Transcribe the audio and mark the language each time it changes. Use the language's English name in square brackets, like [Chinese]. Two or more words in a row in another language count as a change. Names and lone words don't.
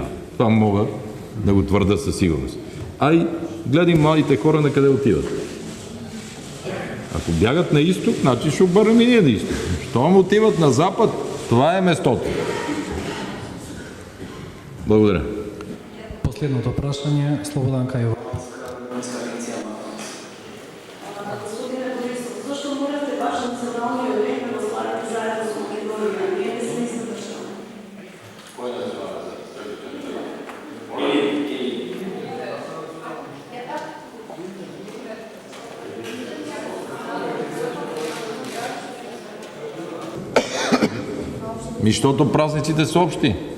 [Bulgarian] Това мога да го твърда със сигурност. А и гледай младите хора на къде отиват. Ако бягат на изток, значи ще обърнем и ние на изток. Щом отиват на запад, това е местото. Благодаря. [Macedonian] Последното прашање, Слободан Кајов. Господине Борисов, зашто морате баш националниот ред да го сварате заедно со Македонија? Ние не сме иста држава. [Bulgarian] Защото празниците са общи.